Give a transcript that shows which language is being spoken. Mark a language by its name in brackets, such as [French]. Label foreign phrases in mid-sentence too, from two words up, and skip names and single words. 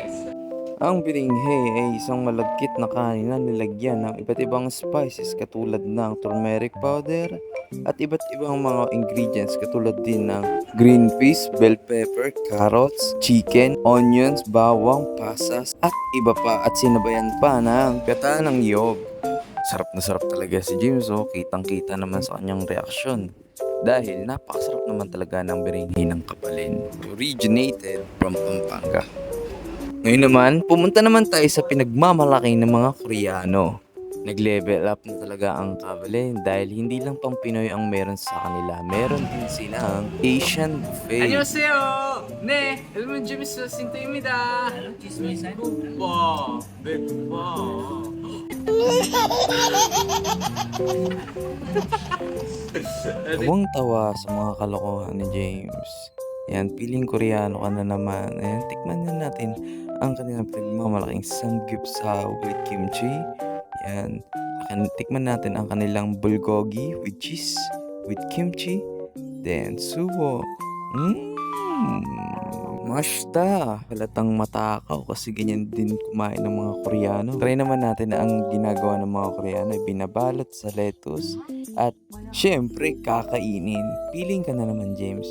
[Filipino] Ang biringhe ay isang malagkit na kanin na nilagyan ng iba't ibang spices katulad ng [English] turmeric powder [Filipino] at iba't ibang mga ingredients katulad din ng [English] green peas, bell pepper, carrots, chicken, onions, [Filipino] bawang, pasas at iba pa, at sinabayan pa ng gata ng niyog. Sarap na sarap talaga si James, oh. Kitang-kita naman sa kanyang reaksyon. Dahil napakasarap naman talaga ng biringhe ng Kabalen. [English] Originated from Pampanga. [Filipino] Ngayon naman, pumunta naman tayo sa pinagmamalaki ng mga Koreano. Nag-level up na talaga ang Kabalen dahil hindi lang pang Pinoy ang meron sa kanila. Meron din silang Asian buffet. [Korean] 안녕하세요. 네, 여러분 재밌어 신토입니다. 배고파, 배고파. [Filipino] Tawang-tawa sa mga kalokohan ni James. Yan, piling Koreano ka na naman. Ayan, tikman na natin ang kanilang pinagmamalaking samgyeopsal with kimchi. Yan, tikman natin ang kanilang bulgogi [English] with cheese, [Filipino] with kimchi, then suwo. Mashta! Halatang matakaw kasi ganyan din kumain ng mga Koreano. Try naman natin na ang ginagawa ng mga Koreano ay binabalot sa lettuce at syempre kakainin. Piling ka na naman, James.